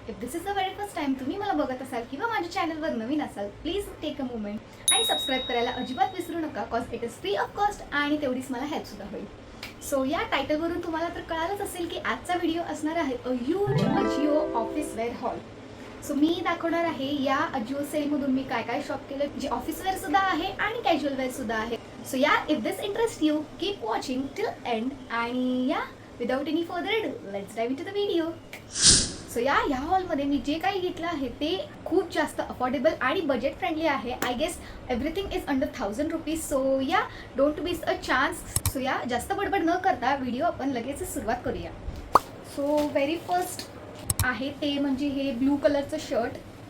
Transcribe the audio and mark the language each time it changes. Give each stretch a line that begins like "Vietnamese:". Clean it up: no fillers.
English: if this is the very first time
Marathi: तुम्ही मला बघत असाल किंवा माझ्या चॅनलवर नवीन असाल,
English: please take a moment
Marathi: आणि सबस्क्राईब करायला अजिबात विसरू नका,
English: cause it is free of cost
Marathi: आणि तेवढीच मला हेल्प सुद्धा होईल. सो या टायटलवरून तुम्हाला तर कळालंच असेल की आजचा व्हिडिओ असणार आहे a huge AJIO office wear hall. So मी दाखवणार आहे या अजिओ सेलमधून मी काय काय शॉप केलं, जे ऑफिस वेअर सुद्धा आहे आणि कॅज्युअल वेअर सुद्धा आहे.
English: So yeah if this interest you, keep watching till end. आणि yeah without any further ado, let's dive into the video.
Marathi: So या हॉलमध्ये मी जे काही घेतलं आहे ते खूप जास्त अफोर्डेबल आणि बजेट फ्रेंडली आहे.
English: I guess everything is under 1000 rupees. So yeah don't miss a chance.
Marathi: So या जास्त बडबड न करता व्हिडिओ आपण लगेच सुरुवात करूया. सो व्हेरी फर्स्ट आहे ते म्हणजे हे ब्लू कलरचं शर्ट.